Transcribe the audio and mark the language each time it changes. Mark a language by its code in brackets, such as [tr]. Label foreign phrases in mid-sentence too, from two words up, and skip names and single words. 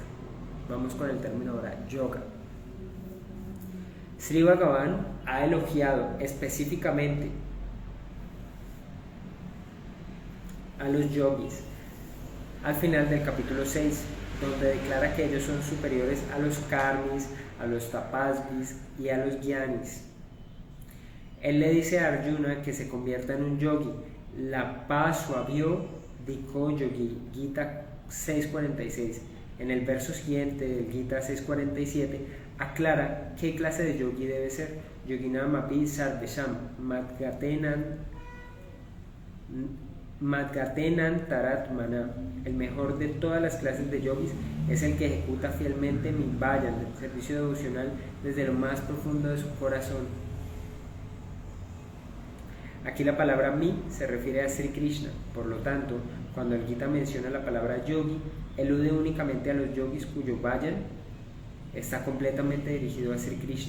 [es] Vamos con el término ahora, yoga. Sri Bhagavan ha elogiado específicamente a los yogis al final del capítulo 6, donde declara que ellos son superiores a los karmis, a los tapasvis y a los gyanis. Él le dice a Arjuna que se convierta en un yogi. [sa] La pasvabhyo diko yogi, Gita 6.46. [es] En el verso siguiente del Gita 6.47 aclara qué clase de yogi debe ser. [sa] Yoginam api sarvesham madgatenan taratmana. [es] El mejor de todas las clases de yogis es el que ejecuta fielmente mi vayan, el servicio devocional desde lo más profundo de su corazón. Aquí la palabra mi se refiere a Sri Krishna, por lo tanto, cuando el Gita menciona la palabra yogi, elude únicamente a los yogis cuyo vayan está completamente dirigido a Sri Krishna.